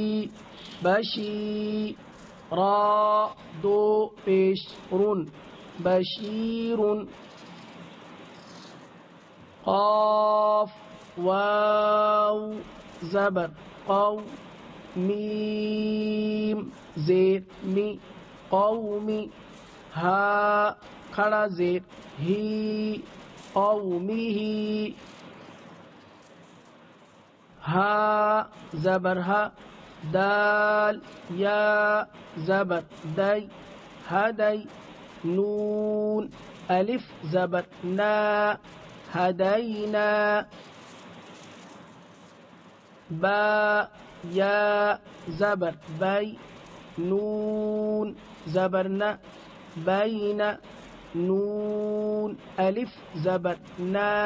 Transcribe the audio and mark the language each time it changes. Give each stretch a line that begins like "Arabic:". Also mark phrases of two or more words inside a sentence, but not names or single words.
Urdu: بشی، را دو پیش رن بشیر، قاف واو زبر قو، میم زیر می قومی، ہا کھڑا زیر ہی قومی ہی، ہا زبر ہا، دال یا زبر دئی ہدئی، نون الف زبر نا ہدینا، با یا زبر بی، نون زبر نا بین، نون الف زبر نا